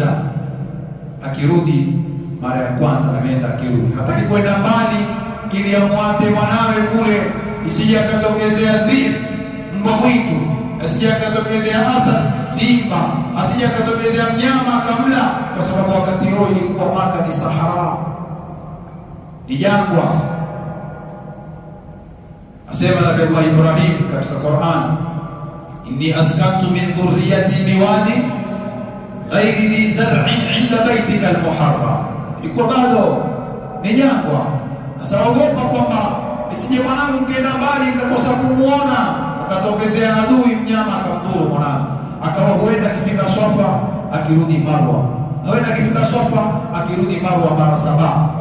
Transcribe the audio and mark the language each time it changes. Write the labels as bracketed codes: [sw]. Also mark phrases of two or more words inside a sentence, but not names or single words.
[sw] Akirudi mara ya kwanza, ameenda akirudi, hataki kwenda mbali ili amwate mwanawe kule, isije akatokezea dhir mbwa mwitu, asije akatokezea asad simba, asije akatokezea mnyama akamla, kwa sababu wakati huo ilikuwa Maka ni Sahara, ni jangwa. Asema Nabii Allah Ibrahim katika Qur'an, [ar] إني أسكنت من ذريتي بواد غير ذي زرع عند بيتك المحرم, [sw] ilikuwa bado ni jangwa. Sasa ogopa kwamba isije mwanangu ngeenda mbali nikakosa kumuona, akatokezea adui mnyama akamdhuru mwanangu, akawa huenda akifika Swafa akirudi Marwa, huenda akifika Swafa akirudi Marwa mara 7.